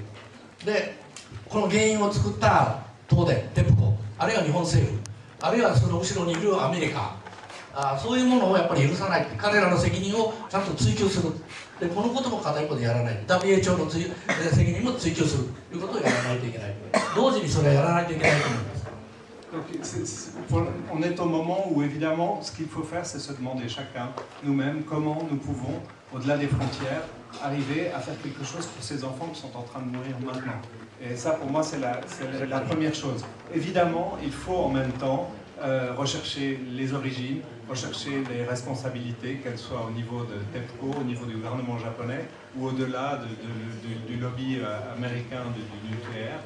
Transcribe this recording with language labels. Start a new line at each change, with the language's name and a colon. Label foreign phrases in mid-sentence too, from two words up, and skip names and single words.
Japanese: でこの原因を作った東電、テプコ、あるいは日本政府、あるいはその後ろにいるアメリカ、そういうものをやっぱり許さない、彼らの責任をちゃんと追及する。でこのことも片一方でやらない、 WHO の責任も追及するということをやらないといけない、同時にそれはやらないといけないと思います。
French: Donc, on est au moment où évidemment ce qu'il faut faire c'est se demander chacun nous-mêmes comment nous pouvons au-delà des frontières arriver à faire quelque chose pour ces enfants qui sont en train de mourir maintenant. Et ça pour moi c'est la première chose. Évidemment il faut en même temps rechercher les origines, rechercher les responsabilités, qu'elles soient au niveau de TEPCO, au niveau du gouvernement japonais ou au-delà du lobby américain du nucléaire.